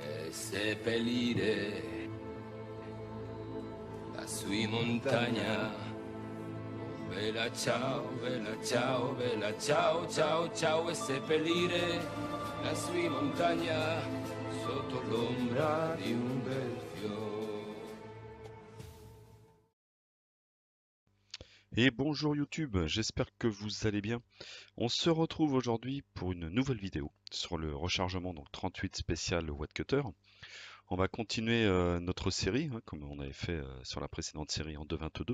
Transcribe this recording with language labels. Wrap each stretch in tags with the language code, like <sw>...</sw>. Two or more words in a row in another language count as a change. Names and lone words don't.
<it>seppellire la sua montagna. Bella ciao, bella ciao, bella ciao, ciao, ciao, e seppellire la sua montagna sotto l'ombra di un bel fiore.</it> <fr>Et bonjour YouTube, j'espère que vous allez bien. On se retrouve aujourd'hui pour une nouvelle vidéo sur le rechargement donc 38 spécial Wattcutter. On va continuer notre série, hein, comme on avait fait sur la précédente série en 2.22.</fr>